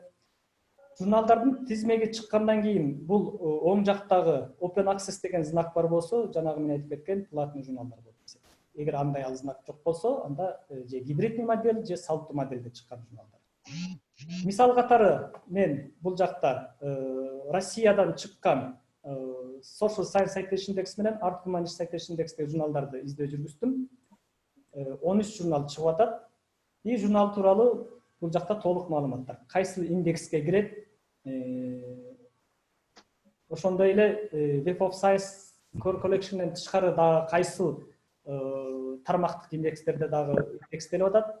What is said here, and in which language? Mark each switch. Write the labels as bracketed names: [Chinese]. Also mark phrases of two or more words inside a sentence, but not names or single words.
[Kyrgyz] Журналдардын тизмеге чыккандан кийин бул оң жактагы Open Access деген знак бар болсо, жанагы мен айтып кеткен платный журналдар болот. Эгер андай ал знак жок болсо, анда же гибридный модель, же салттуу модельде чыккан журналдар. Мисал катары мен бул жакта Россиядан чыккан Social Science Citation Index менен Art Humanity Citation Index журналдарды издөө жүргүздүм. 13 журнал чыгып атат. И журнал тууралуу бул жакта толук маалыматтар. Кайсыл индекске кирет? Ошондой эле Web of Science Core Collection'ен тышкары дагы кайсыл тармактык индекстерде дагы индекстелип атат.